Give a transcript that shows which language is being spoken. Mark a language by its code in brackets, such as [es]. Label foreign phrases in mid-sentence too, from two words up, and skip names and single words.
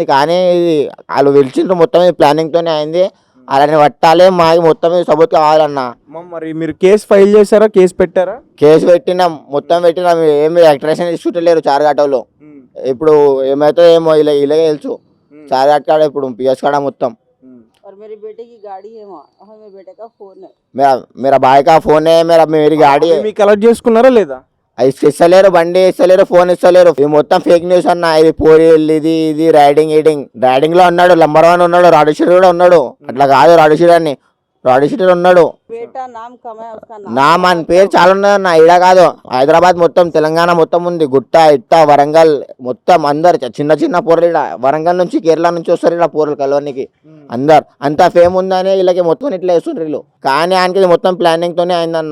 [te] కానీ ఇది వాళ్ళు పిలిచిండ్రు, మొత్తం ఇది ప్లానింగ్తోనే అయింది. అలాని పట్టాలి, మాకు మొత్తం సపోర్ట్ కావాలన్నా. మరి మీరు కేసు ఫైల్ చేశారా, కేసు పెట్టారా? కేసు పెట్టినాం, మొత్తం పెట్టినాం. ఏమి యాక్ట్రేషన్ తీసుకుంటలేరు చార్ఘాటలో. ఇప్పుడు ఏమైతే ఏమో ఇలాగే తెలుసు. చార్ఘాట్ కాడ ఇప్పుడు పిఎస్ కాడ మొత్తం [hi] मेरे बेटे की गाड़ी है वहाँ और मेरे बेटे का फोन है मेरा मेरा भाई का फोन है, मेरी गाड़ी है. [te] అవి మీకు కలెక్ట్ చేసుకున్నారా లేదా? అది ఇస్తలేరు, బండి ఇస్తలేరు, ఫోన్ ఇస్తలేరు. ఇది మొత్తం ఫేక్ న్యూస్ అన్న. ఇది పోరీలు, ఇది రైడింగ్ లో ఉన్నాడు, నంబర్ 1 ఉన్నాడు, రాడు షీటర్ కూడా ఉన్నాడు. అట్లా కాదు, రాడు షీటర్ ఉన్నాడు. [hi] बेटा नाम कमाया उसका [te] నా మన పేరు చాలా ఉన్నదన్న. ఈడ కాదు, హైదరాబాద్ మొత్తం, తెలంగాణ మొత్తం ఉంది. గుట్ట, ఇట్ట, వరంగల్ మొత్తం అందరు చిన్న పోరలు ఈడ వరంగల్ నుంచి, కేరళ నుంచి వస్తారు ఈడ పోరలు కలవడానికి. అందరు అంత ఫేమ్ ఉందని వీళ్ళకి మొత్తం ఇట్లా వేస్తుండ్రు వీళ్ళు. కానీ ఆయనకి ఇది మొత్తం ప్లానింగ్ తోనే అయిందన్న.